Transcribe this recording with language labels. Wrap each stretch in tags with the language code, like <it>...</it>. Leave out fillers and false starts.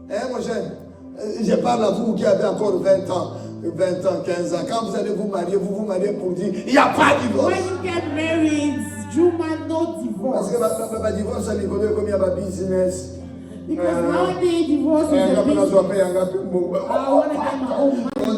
<fr>Mon jeune, je parle à vous qui avez encore 20 ans, 15 ans. Quand vous allez vous marier pour dire, il n'y a pas de divorce.</fr> <en>When you get married, you might not</en> <fr>Parce que le divorce, c'est l'économie comme il y a un business.</fr> <en>Because nowadays divorce is a business. I want to get my own money.</en>